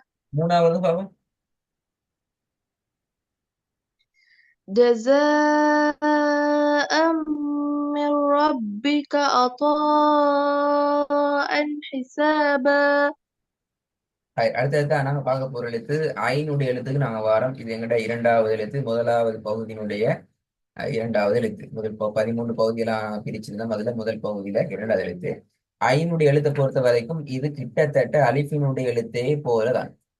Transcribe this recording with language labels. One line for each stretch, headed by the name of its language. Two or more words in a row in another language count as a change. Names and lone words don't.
Tamil: மூணாவது பாவம்.
Arabic: جزاء من ربك عطاء حسابا.
Tamil: அடுத்தது நாங்க பார்க்க போற எழுத்து ஐனுடைய எழுத்துக்கு நாங்க வாரோம். இது எங்கட இரண்டாவது எழுத்து முதலாவது பகுதியினுடைய இரண்டாவது எழுத்து. முதல் 13 பகுதியெல்லாம் பிரிச்சிருந்தோம். அதுல முதல் பகுதியில இரண்டாவது எழுத்து. ஐனுடைய எழுத்தை பொறுத்த வரைக்கும் இது கிட்டத்தட்ட அலிஃபினுடைய எழுத்தே போலதான்.